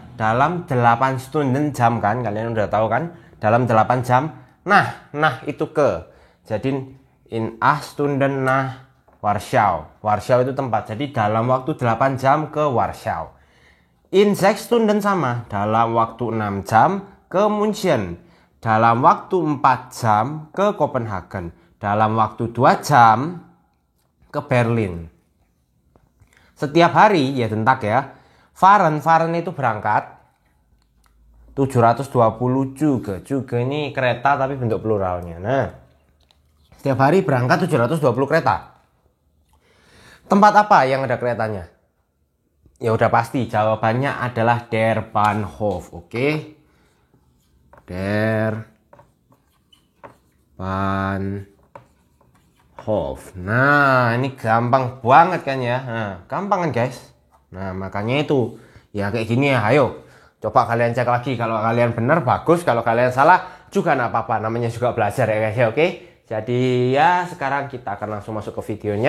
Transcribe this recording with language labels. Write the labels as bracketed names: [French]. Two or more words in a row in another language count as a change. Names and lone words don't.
[Indonesian] Dalam 8 Stunden jam kan, kalian udah tahu kan? Dalam 8 jam. Nah itu ke. Jadi [German] in 8 Stunden nach Warschau. [Indonesian] Warschau itu tempat. Jadi dalam waktu 8 jam ke Warschau. [German] In 6 Stunden [Indonesian] sama, dalam waktu 6 jam ke München. Dalam waktu 4 jam ke Kopenhagen. Dalam waktu 2 jam ke Berlin. Setiap hari ya tentak ya. Fahren itu berangkat 720 Züge. Züge ini kereta tapi bentuk pluralnya. Nah, setiap hari berangkat 720 kereta. Tempat apa yang ada keretanya? Ya udah pasti jawabannya adalah [German] der Bahnhof, [Indonesian] oke? [German] Der Bahnhof. [Indonesian] Nah, ini gampang banget kan ya? Nah, gampang kan guys? Nah, makanya itu ya kayak gini ya, ayo. Coba kalian cek lagi, kalau kalian benar bagus, kalau kalian salah juga nggak apa-apa, namanya juga belajar ya guys ya, oke? Jadi ya sekarang kita akan langsung masuk ke videonya.